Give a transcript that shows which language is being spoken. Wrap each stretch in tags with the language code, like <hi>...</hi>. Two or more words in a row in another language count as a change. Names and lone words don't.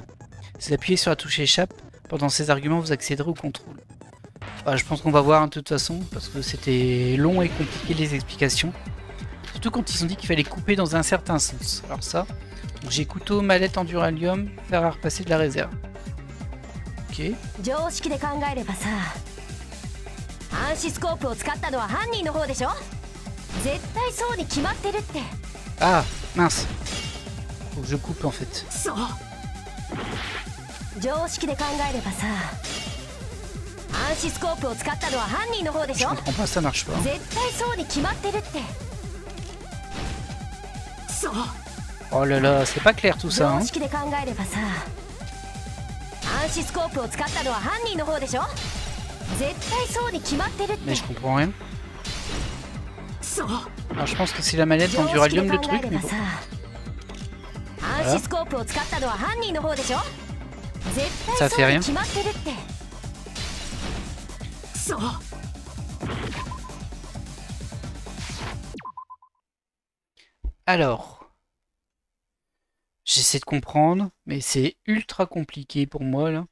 <fr>Si vous appuyez sur la touche échappe, pendant ces arguments, vous accéderez au contrôle. Bah, je pense qu'on va voir de toute façon, parce que c'était long et compliqué les explications. Surtout quand ils ont dit qu'il fallait couper dans un certain sens. Alors ça, j'ai couteau, mallette en duralium, fer à repasser de la réserve. Ok.</fr> <ja>暗視スコープを使ったのは犯人の方でしょ。絶対そうに決まってるって。</ja> <fr>Ah, mince. Faut que je coupe en fait.</fr> <ja>常識で考えればさ、暗視スコープを使ったのは犯人の方でしょ。</ja> <fr>Je comprends pas, ça marche pas.</fr> <ja>絶対そうに決まってるって。</ja> <fr>Oh là là, c'est pas clair tout ça, hein.</fr> <ja>常識で考えればさ、暗視スコープを使ったのは犯人の方でしょ。</ja> <fr>Mais je comprends rien. Alors je pense que c'est la manette en duralium le truc, mais bon. Voilà. Ça fait rien. Alors, j'essaie de comprendre, mais c'est ultra compliqué pour moi là.</fr>